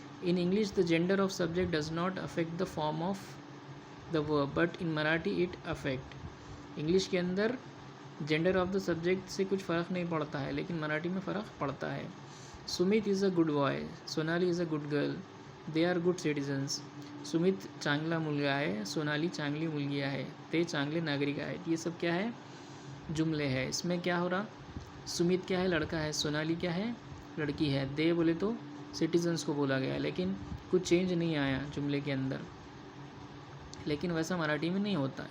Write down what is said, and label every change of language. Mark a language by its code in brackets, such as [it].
[en] In English the gender of subject does not affect the form of the verb but in Marathi it affect. [hi] English के अंदर gender of the subject से कुछ फ़र्क नहीं पड़ता है, लेकिन मराठी में फ़र्क पड़ता है। [en] Sumit is a good boy, Sonali is a good girl, they are good citizens. [mr] Sumit चांगला मुलगा है, सोनाली चांगली मुलगी आहे, ते चांगले नागरिक आहेत। [hi] ये सब क्या है, जुमले हैं। इसमें क्या हो रहा, सुमित क्या है, लड़का है, सोनाली क्या है, लड़की है, दे बोले तो सिटीजन्स को बोला गया, लेकिन कुछ चेंज नहीं आया जुमले के अंदर, लेकिन वैसा मराठी में नहीं होता।